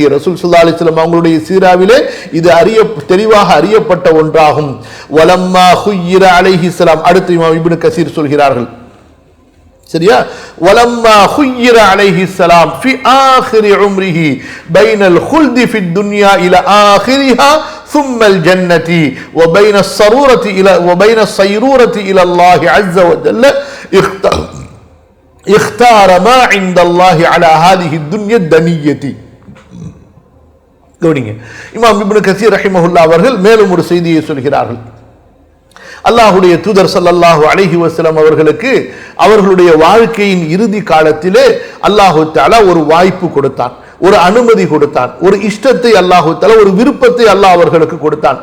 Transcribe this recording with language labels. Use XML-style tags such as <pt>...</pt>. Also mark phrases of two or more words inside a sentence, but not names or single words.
<ta>ரசூல்</ta> <ar>صلى الله عليه وسلم</ar> <ta>அவங்களுடைய சீராவிலே இது தெளிவாக அறியப்பட்ட ஒன்றாகும்.</ta> <ar>ولما خير عليه السلام,</ar> <ta>அடுத்து இமாம் இப்னு கஸீர் சொல்கிறார்கள், சரியா,</ta> <ar>ولما خير عليه السلام في آخر عمره بين الخلد في الدنيا إلى آخرها ثم الجنة وبين السرورة إلى الله عز وجل اختار ما عند الله على هذه الدنيا الدنية.</ar> <ta>கவனிங்க, இமாம் இப்னு கஸீர் ரஹிமஹுல்லாஹ் அவர்கள் மேலும் ஒரு செய்தியை சொல்கிறார்கள். அல்லாஹ்வுடைய தூதர்</ta> <ar>صلى الله عليه وسلم</ar> <ta>அவர்களுக்கு அவர்களுடைய வாழ்க்கையின் இறுதி காலத்திலே</ta> <ar>الله تعالى</ar> <ta>ஒரு வாய்ப்பு கொடுத்தான், ஒரு அனுமதி கொடுத்தான், ஒரு இஷ்டத்தை</ta> <ar>الله تعالى,</ar> <ta>ஒரு விருப்பத்தை அல்லாஹ் அவர்களுக்கு கொடுத்தான்.</ta>